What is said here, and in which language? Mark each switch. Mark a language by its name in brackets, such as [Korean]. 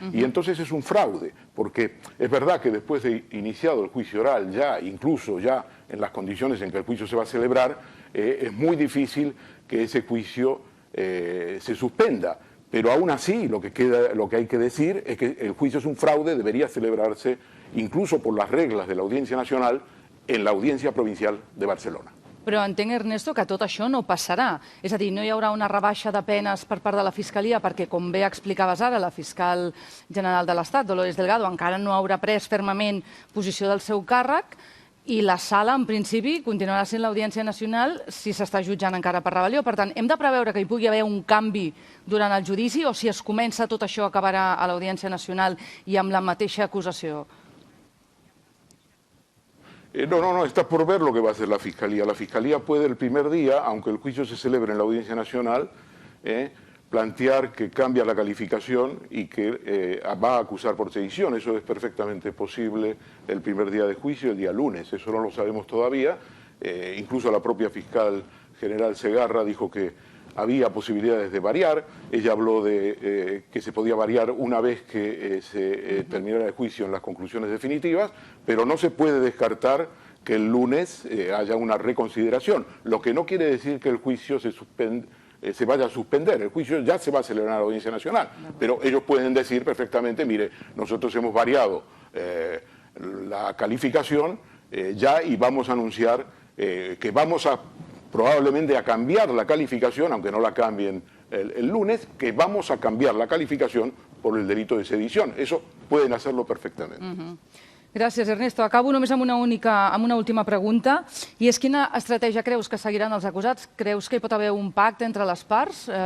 [Spanish] Y entonces es un fraude, porque es verdad que después de iniciado el juicio oral, incluso ya en las condiciones en que el juicio se va a celebrar, es muy difícil que ese juicio se suspenda. Pero aún así, lo que hay que decir es que el juicio es un fraude, debería celebrarse incluso por las reglas de la Audiencia Nacional en la Audiencia Provincial de Barcelona. [Catalan] Però entenc, Ernesto, que tot això no passarà. És a dir, no hi haurà una rebaixa de penes per part de la Fiscalia perquè, com bé explicaves ara, la fiscal general de l'Estat, Dolores Delgado, encara no haurà pres fermament posició del seu càrrec i la sala, en principi, continuarà sent l'Audiència Nacional si s'està jutjant encara per rebel·lió. Per tant, hem de preveure que hi pugui haver un canvi durant el judici o si es comença tot això acabarà a l'Audiència Nacional i amb la mateixa acusació? [Spanish] No, está por ver lo que va a hacer la Fiscalía. La Fiscalía puede el primer día, aunque el juicio se celebre en la Audiencia Nacional, plantear que cambia la calificación y que va a acusar por sedición. Eso es perfectamente posible el primer día de juicio, el día lunes. Eso no lo sabemos todavía. Incluso la propia fiscal general Segarra dijo que había posibilidades de variar. Ella habló de que se podía variar una vez que se terminara el juicio en las conclusiones definitivas, pero no se puede descartar que el lunes haya una reconsideración, lo que no quiere decir que el juicio se vaya a suspender. El juicio ya se va a celebrar en la Audiencia Nacional, pero ellos pueden decir perfectamente, mire, nosotros hemos variado la calificación ya y vamos a anunciar que vamos probablemente a cambiar la calificación, aunque no la cambien el lunes, que vamos a cambiar la calificación por el delito de sedición. Eso pueden hacerlo perfectamente. [Catalan] Gràcies, Ernesto. Acabo només amb una última pregunta, i és quina estratègia creus que seguiran els acusats? Creus que hi pot haver un pacte entre les parts?